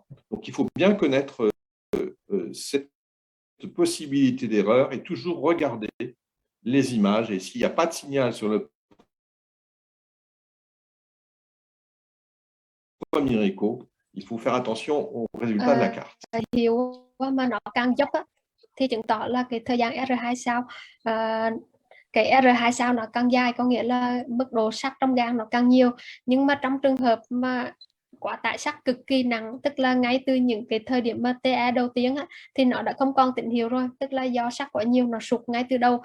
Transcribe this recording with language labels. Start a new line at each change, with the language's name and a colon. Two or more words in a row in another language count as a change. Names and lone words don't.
French: Donc, il faut bien connaître cette possibilité d'erreur et toujours regarder les images. Et s'il n'y a pas de signal sur le Mirico, il faut faire attention aux résultats de la carte.
Vietnamese: Hiệu mà nó càng dốc á, thì chứng tỏ là cái thời gian R2 sao, cái R2 sao nó càng dài, có nghĩa là mức độ sắt trong gan nó càng nhiều. Nhưng mà trong trường hợp mà quá tải sắt cực kỳ nặng, tức là ngay từ những cái thời điểm mà TE đầu tiên á, thì nó đã không còn tín hiệu rồi, tức là do sắt quá nhiều nó sụt ngay từ đầu.